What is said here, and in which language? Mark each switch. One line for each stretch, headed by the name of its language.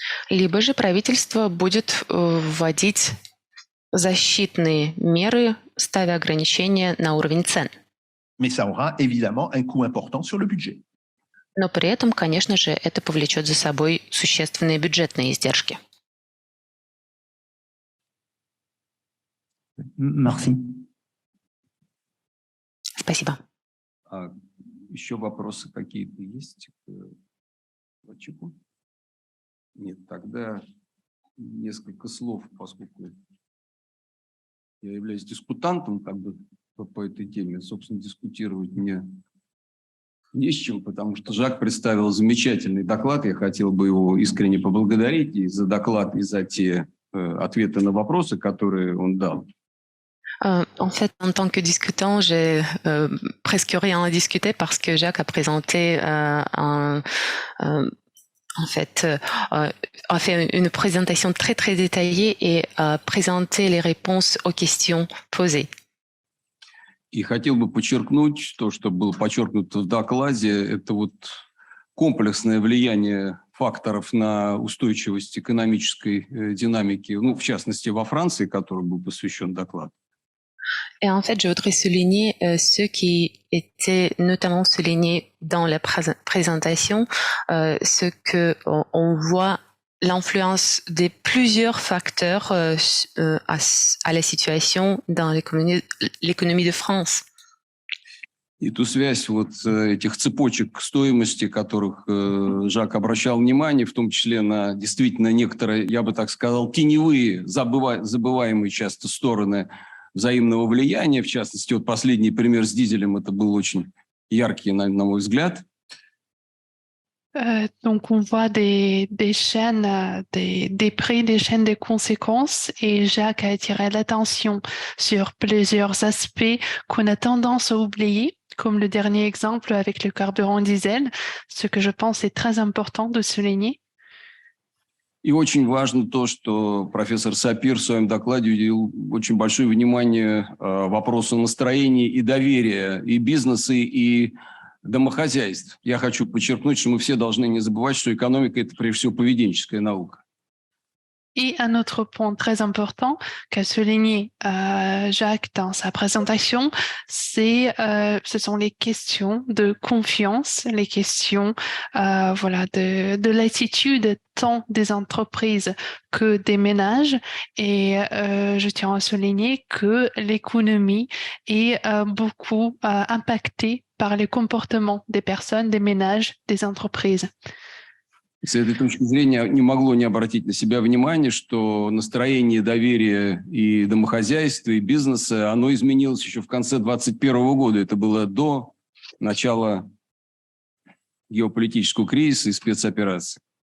Russian: Либо же правительство будет вводить защитные меры, ставя ограничения на уровень цен.
French: Mais ça aura évidemment un coût important sur le budget.
Russian: Но при этом, конечно же, это повлечет за собой существенные бюджетные издержки.
French: Merci.
Russian: Спасибо. Еще вопросы какие-то есть? докладчику? Нет, тогда несколько слов, поскольку я являюсь дискутантом как бы по этой теме. Собственно, дискутировать мне не с чем, потому что Жак представил замечательный доклад. Я хотел бы его искренне поблагодарить и за доклад, и за те ответы на вопросы, которые он дал.
French: En fait, en tant que discutant, j'ai presque rien à discuter parce que Jacques a présenté a fait une présentation très très détaillée et a présenté les réponses aux questions posées.
Russian: И хотел бы подчеркнуть то, что было подчеркнуто в докладе, это вот комплексное влияние факторов на устойчивость экономической динамики, ну, в частности, во Франции, которому был посвящен доклад.
French: Et en fait, je voudrais souligner ceux qui étaient notamment soulignés dans la présentation, ce que on voit l'influence des plusieurs facteurs à la situation dans l'économie de France.
Russian: И ту связь вот этих цепочек стоимости, которых Жак обращал внимание, в том числе на действительно некоторые, я бы так сказал, теневые, забываемые часто стороны взаимного влияния. В частности, вот последний пример с дизелем, это был очень яркий, на мой взгляд.
French: Donc, on voit des chaînes, des prix, des chaînes de conséquences, et Jacques a attiré l'attention sur plusieurs aspects qu'on a tendance à oublier, comme le dernier exemple avec le carburant diesel, ce que je pense est très important de souligner.
Russian: И очень важно то, что профессор Сапир в своем докладе уделил очень большое внимание вопросу настроения и доверия и бизнеса, и домохозяйств. Я хочу подчеркнуть, что мы все должны не забывать, что экономика – это прежде всего поведенческая наука.
French: Et un autre point très important qu'a souligné Jacques dans sa présentation, ce sont les questions de confiance, les questions de l'attitude tant des entreprises que des ménages. Et je tiens à souligner que l'économie est beaucoup impactée par les comportements des personnes, des ménages, des entreprises.
Russian: С этой точки зрения не могло не обратить на себя внимание, что настроение доверия и домохозяйства, и бизнеса, оно изменилось еще в конце 2021 года. Это было до начала геополитического кризиса и спецоперации.